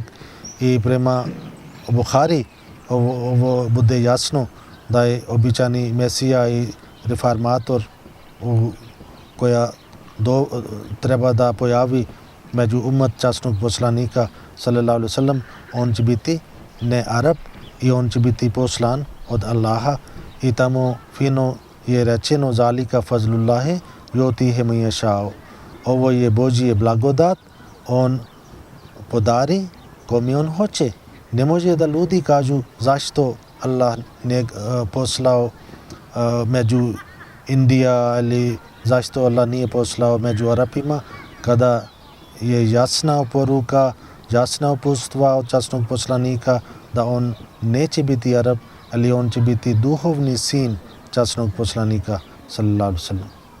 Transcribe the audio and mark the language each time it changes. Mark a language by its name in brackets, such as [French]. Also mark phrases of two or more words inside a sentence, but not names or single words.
[Bosnian] I prema Buhari ovo bude jasno da je običani Mesija i reformator koja treba da pojavi među umat časnog poslanika [Arabic] صلى الله عليه وسلم, [Bosnian] on će biti ne Arab i on će biti poslan od Allaha. I tamo fino je rečeno [Arabic] ذلك فضل الله يؤتيه من يشاء. [Bosnian] Ovo je Božje blagodat, on podari kome on hoće. Ne može da ljudi kažu zašto Allah ne poslao među Indija ili zašto Allah nije poslao među Arapima, kada je jasna poruka, jasna uputstva od časnog poslanika da on neće biti Arab, ali on će biti duhovni sin časnog poslanika [Arabic] صلى الله عليه وسلم.